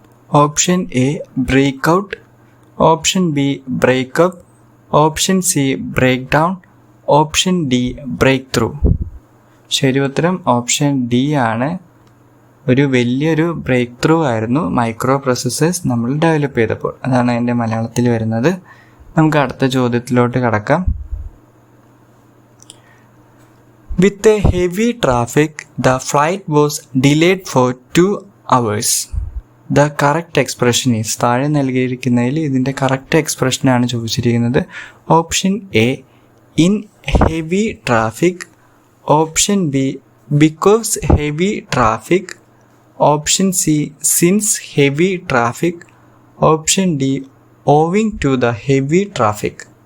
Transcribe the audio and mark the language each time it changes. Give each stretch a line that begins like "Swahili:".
English: Option A break out, option B breakup, option C break down, option D break through.
Malayalam: ശരി ഉത്തരം option D ആണ്. ഒരു വലിയൊരു break through ആയിരുന്നു micro processors നമ്മൾ ഡെവലപ്പ് ചെയ്തപ്പോൾ. അതാണ് എൻ്റെ മലയാളത്തിൽ വരുന്നത്. നമുക്ക് അടുത്ത ചോദ്യത്തിലോട്ട് കടക്കാം.
English: With a heavy traffic, the flight was delayed for 2 hours. The correct expression is,
Malayalam: താഴെ നൽകിയിരിക്കുന്നതിൽ ഇതിൻ്റെ കറക്റ്റ് എക്സ്പ്രഷനാണ് ചോദിച്ചിരിക്കുന്നത്.
English: Option A in heavy traffic, option B because heavy traffic, option C since heavy traffic, option D owing to the heavy traffic.